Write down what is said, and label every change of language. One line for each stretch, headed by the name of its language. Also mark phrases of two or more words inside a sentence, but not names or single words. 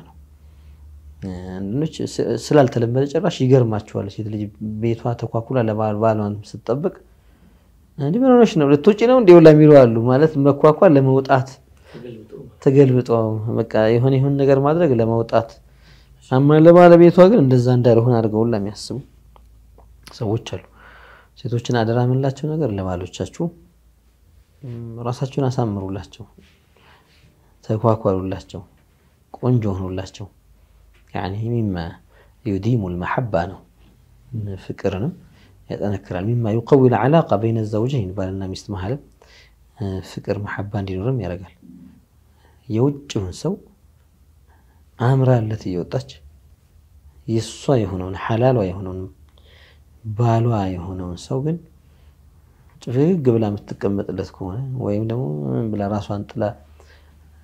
Amharic: ነው እንዴ ስላልተለመደ ጭራሽ ይገርማቸዋል ሴት ልጅ ቤቷ ተቋቁላ ለባሏን ስትጠብቅ እንዴ ምንሆነሽ ነው ለቶጪ ነው እንዴ ወላ ሚሉ አሉ ማለት መቋቋል ለመውጣት ተገልብጦ በቃ ይሁን ነገር ማድረግ ለመውጣት አማ ለባለቤቷ ግን እንደዛ እንዳልሆነ አድርገውላ የሚያስቡ ሰዎች አሉ ሴቶችን አደራ ምንላቸው ነገር ለባሎቻችሁ ራሳችሁን አሳምሩላቸው ተቋቋሉላቸው ቆንጆ ሆኑላቸው
Arabic: يعني مما يديم المحبه
Amharic: ነው ፍቅርንም ያጠነክራል
Arabic: مما يقوي العلاقه بين الزوجين
Amharic: ባልና ሚስት መሃል ፍቅር محبه እንዲኖርም ያደርጋል የውጭውን ሰው አምራለት ይወጣች የሷ የሆነውን ሐላሏ የሆነውን ባሏ የሆነውን ሰው ግን ጥፍግ ብላ የምትቀመጥለት ከሆነ ወይም ደግሞ ብላ ራሷን ጥላ